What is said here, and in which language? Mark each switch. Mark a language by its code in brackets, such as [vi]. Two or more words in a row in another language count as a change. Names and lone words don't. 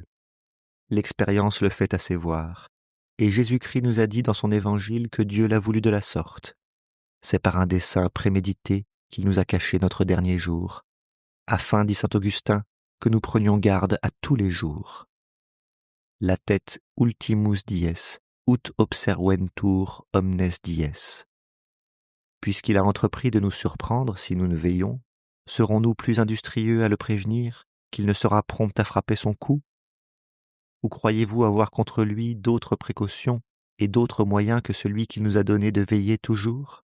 [fr] L'expérience le fait assez voir, et Jésus-Christ nous a dit dans son évangile que Dieu l'a voulu de la sorte. C'est par un dessein prémédité qu'il nous a caché notre dernier jour, afin, dit saint Augustin, que nous prenions garde à tous les jours. [la] Latet ultimus dies, ut observentur omnes dies. [fr] Puisqu'il a entrepris de nous surprendre si nous ne veillons, serons-nous plus industrieux à le prévenir qu'il ne sera prompt à frapper son coup? Ou croyez-vous avoir contre lui d'autres précautions et d'autres moyens que celui qu'il nous a donné de veiller toujours?